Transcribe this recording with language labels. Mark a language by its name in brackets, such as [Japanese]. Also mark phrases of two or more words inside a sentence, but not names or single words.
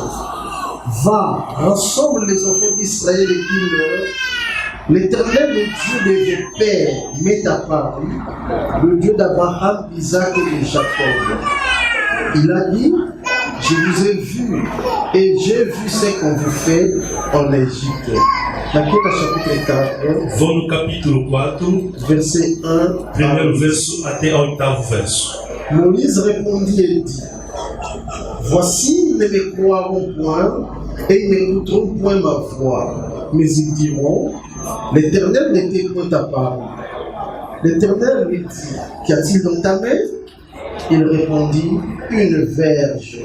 [French] Va, rassemble les enfants d'Israël et dis-leur, l'Éternel, le Dieu de vos pères, m'est apparu, le Dieu d'Abraham, d'Isaac et de Jacob. Il a dit, je vous ai vu et j'ai vu ce qu'on vous fait en Égypte. [Portuguese] Naquele chapitre 4, Vou no capítulo 4, [French] verset 1 [Portuguese] primeiro verso até o 8º verso. [French] Moïse répondit et dit, voici, ils ne me croiront point et ils n'écouteront point ma voix, mais ils diront, l'Éternel n'était point apparu. L'Éternel lui dit, qu'y a-t-il dans ta main? Il répondit, une verge.